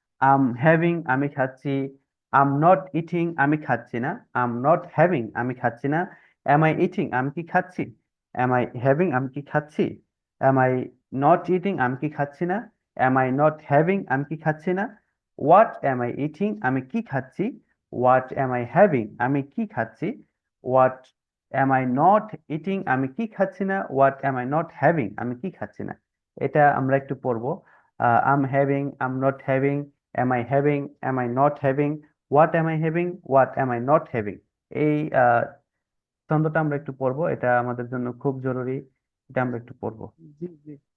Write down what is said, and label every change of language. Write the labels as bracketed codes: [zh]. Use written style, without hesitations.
[en] I'm having, [bn] আমি খাচ্ছি। [en] I'm not eating, [bn] আমি খাচ্ছি না। [en] I'm not having, [bn] আমি খাচ্ছি না। [en] am I eating, [bn] আমি কি খাচ্ছি? [en] am I having, [bn] আমি কি খাচ্ছি? [en] am I not eating, [bn] আমি কি খাচ্ছি না? [en] am I not having, [bn] আমি কি খাচ্ছি না। [en] what am I eating, [bn] আমি কি খাচ্ছি। [en] what am I having, [bn] আমি কি খাচ্ছি। [en] what am I not eating, [bn] আমি কি খাচ্ছি না। [en] what am I not having, [bn] আমি কি খাচ্ছি না। এটা আমরা একটু পড়বো। [en] I'm having, I'm not having, am I having, am I not having, what am I having, what am I not having। [bn] এই ছন্দটা আমরা একটু পড়বো, এটা আমাদের জন্য খুব জরুরি, এটা আমরা একটু পড়বো। জি জি।